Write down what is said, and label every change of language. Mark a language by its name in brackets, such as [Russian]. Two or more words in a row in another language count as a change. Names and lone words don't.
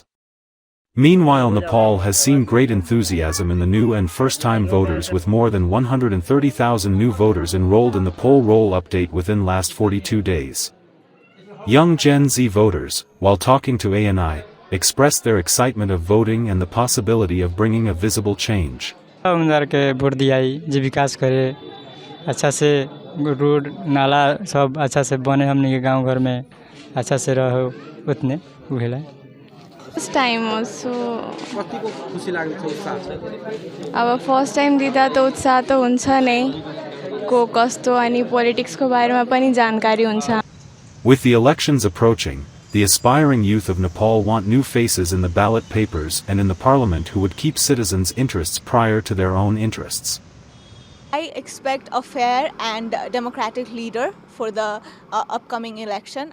[English] Meanwhile, Nepal has seen great enthusiasm in the new and first-time voters, with more than 130,000 new voters enrolled in the poll roll update within last 42 days. Young Gen Z voters, while talking to ANI, expressed their excitement of voting and the possibility of bringing a visible change. [Bhojpuri] उम्मीदवार के वोट दियाई जे विकास करे अच्छा से रोड नाला सब अच्छा से बने हमने के गांव घर में अच्छा से रहो उतने उहेला [English] first time also [Nepali] कतिको खुसी लाग्छ उत्साह छ अब [English] first time [Nepali] दिदा त उत्साह त हुन्छ नै को कस्तो अनि पोलिटिक्स को बारेमा पनि जानकारी हुन्छ. [English] With the elections approaching, the aspiring youth of Nepal want new faces in the ballot papers and in the parliament who would keep citizens' interests prior to their own interests. I expect a fair and democratic leader for the upcoming election.